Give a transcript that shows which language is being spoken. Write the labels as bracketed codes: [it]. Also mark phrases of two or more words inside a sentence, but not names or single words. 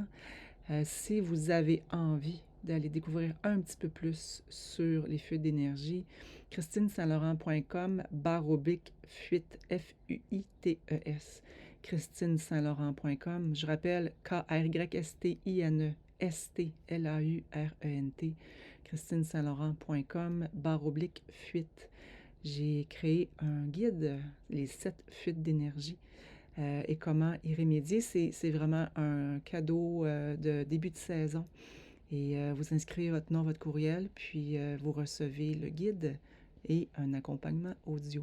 [fr] Si vous avez envie d'aller découvrir un petit peu plus sur les fuites d'énergie, christinesaint-laurent.com/fuite, F-U-I-T-E-S. christinesaint-laurent.com. Je rappelle K-R-Y-S-T-I-N-E. S-T-L-A-U-R-E-N-T, christinesaint-laurent.com/fuite. J'ai créé un guide, les 7 fuites d'énergie, et comment y remédier. C'est vraiment un cadeau de début de saison. Et vous inscrivez votre nom, votre courriel, puis vous recevez le guide et un accompagnement audio.